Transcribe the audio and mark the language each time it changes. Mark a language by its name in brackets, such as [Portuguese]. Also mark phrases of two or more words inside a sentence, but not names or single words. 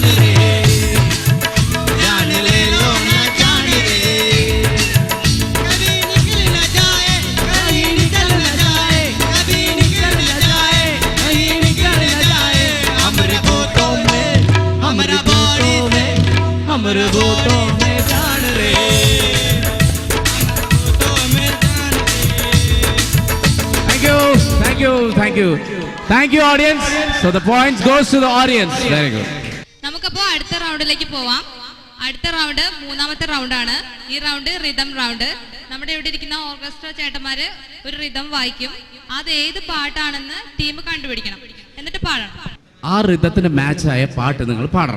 [Hindi] रे जान ले लो ना जान रे कभी निकल ना जाए कहीं निकल ना जाए कभी निकल ना जाए कहीं निकल ना जाए हमारे होठों में हमारा बॉडी में हमारे होठों में जान रे [English] Thank you, audience. So the points goes to the audience. Very good. [Malayalam] നമുക്കപ്പോ അടുത്ത റൗണ്ടിലേക്ക് പോവാം. അടുത്ത റൗണ്ട് മൂന്നാമത്തെ റൗണ്ടാണ്. ഈ റൗണ്ട് റിതം റൗണ്ട്. നമ്മുടെ ഇവിടെ ഇരിക്കുന്ന ഓർക്കസ്ട്ര ചേട്ടന്മാര് ഒരു റിതം വായിക്കും. അത് ഏത് പാട്ടാണെന്ന് ടീം കണ്ടുപിടിക്കണം. എന്നിട്ട് പാടണം. ആ റിതത്തിന് മാച്ച് ആയ പാട്ട് നിങ്ങൾ പാടണം.